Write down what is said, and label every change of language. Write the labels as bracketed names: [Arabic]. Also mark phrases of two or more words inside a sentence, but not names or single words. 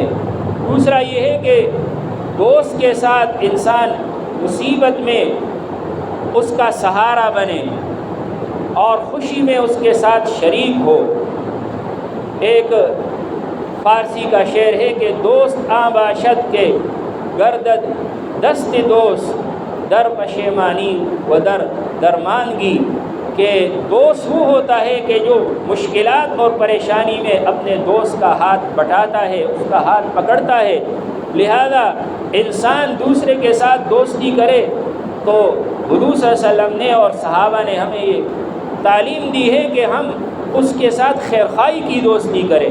[Urdu] دوسرا یہ ہے کہ دوست کے ساتھ انسان مصیبت میں اس کا سہارا بنے اور خوشی میں اس کے ساتھ شریک ہو۔ ایک فارسی کا شعر ہے کہ [Persian] دوست آں باشد کے گردد دست دوست در پشیمانی و در درماندگی، [Urdu] کہ دوست وہ ہوتا ہے کہ جو مشکلات اور پریشانی میں اپنے دوست کا ہاتھ بٹاتا ہے، اس کا ہاتھ پکڑتا ہے۔ لہذا انسان دوسرے کے ساتھ دوستی کرے تو حضور [Arabic] صلی اللہ علیہ وسلم [Urdu] نے اور صحابہ نے ہمیں یہ تعلیم دی ہے کہ ہم اس کے ساتھ خیرخواہی کی دوستی کریں۔